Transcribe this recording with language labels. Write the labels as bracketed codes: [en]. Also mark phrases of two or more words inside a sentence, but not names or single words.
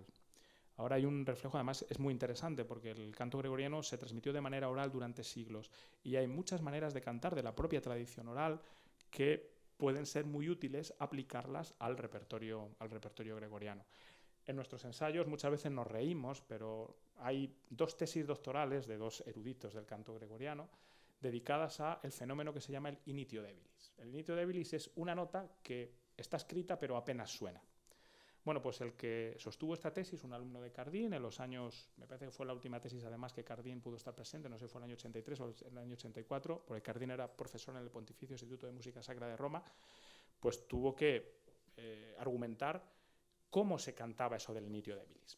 [es] Ahora hay un reflejo, además es muy interesante porque el canto gregoriano se transmitió de manera oral durante siglos y hay muchas maneras de cantar de la propia tradición oral que pueden ser muy útiles aplicarlas al repertorio gregoriano. En nuestros ensayos muchas veces nos reímos, pero hay 2 tesis doctorales de 2 eruditos del canto gregoriano dedicadas al fenómeno que se llama el [la] initio debilis. [es] El [la] initio debilis [es] es una nota que está escrita pero apenas suena. Bueno, pues el que sostuvo esta tesis, un alumno de Cardín, en los años, me parece que fue la última tesis además que Cardín pudo estar presente, no sé si fue el año 83 o el año 84, porque Cardín era profesor en el Pontificio Instituto de Música Sacra de Roma, pues tuvo que argumentar cómo se cantaba eso del [la] Nitio de Bilis.